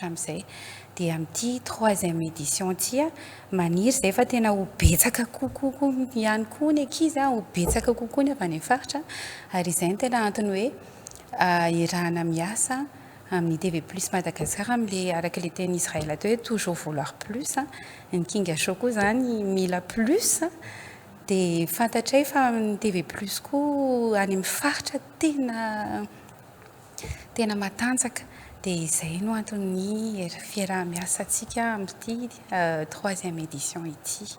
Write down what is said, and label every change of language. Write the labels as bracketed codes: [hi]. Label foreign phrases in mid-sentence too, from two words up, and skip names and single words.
[mg] amin'izay dia amin'ity [fr] troisième édition [mg] ity maniry izay fa tena ho betsaka kokoa ihany koa ny ankizy ho betsaka kokoa ny avy any amin'ny faritra ary izay no tena antony hoe irahana miasa amin'ny TV Plus Madagasikara amin'le araka le teny Israël atao hoe [fr] toujours vouloir plus [mg] ny Kinga show koa zany mila plus dia fantatray fa ny TV Plus koa any amin'ny faritra tena matanjaka dia izay no antony fiarah-miasantsika amin'ity [fr] troisième édition [mg] ity.